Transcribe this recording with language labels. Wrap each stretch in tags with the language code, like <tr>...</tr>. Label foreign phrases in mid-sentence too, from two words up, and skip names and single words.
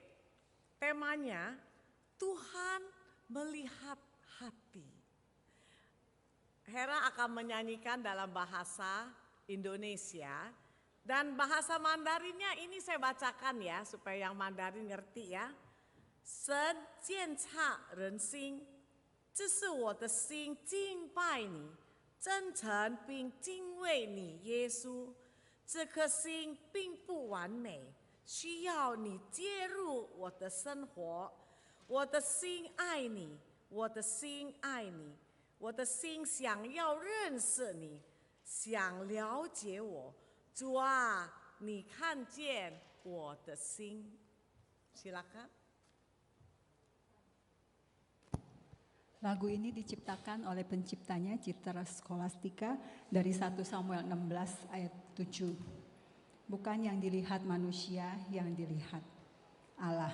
<id>Temanya Tuhan melihat hati. Hera akan menyanyikan dalam bahasa Indonesia dan bahasa Mandarinnya ini saya bacakan ya supaya yang Mandarin ngerti ya.</id> <zh>神鉴察人心，这是我的心敬拜你，真诚并敬畏你，耶稣。这颗心并不完美，需要你介入我的生活。我的心爱你，我的心爱你，我的心想要认识你，想了解我。主啊，你看见我的心。Silakan.</zh> <id>Lagu ini diciptakan oleh penciptanya Citra Scholastica dari 1 Samuel 16 ayat 7. Bukan yang dilihat manusia, yang dilihat Allah.</id>